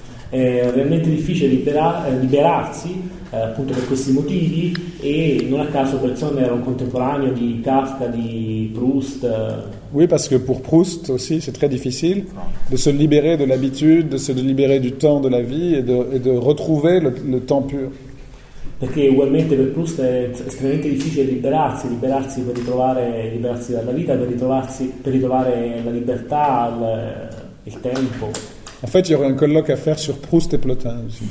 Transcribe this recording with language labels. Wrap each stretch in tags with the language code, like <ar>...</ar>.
<it>Realmente difficile liberarsi appunto per questi motivi, e non a caso Bergson era un contemporaneo di Kafka, di Proust.</it> <fr>Oui, parce que pour Proust aussi, c'est très difficile de se libérer de l'habitude, de se libérer du temps, de la vie, et de retrouver le temps pur.</fr> <it>Perché ugualmente per Proust è estremamente difficile liberarsi per ritrovare, liberarsi dalla vita, per ritrovare la libertà, il tempo.</it> <fr>En fait, il y aurait un colloque à faire sur Proust et Plotin.</fr>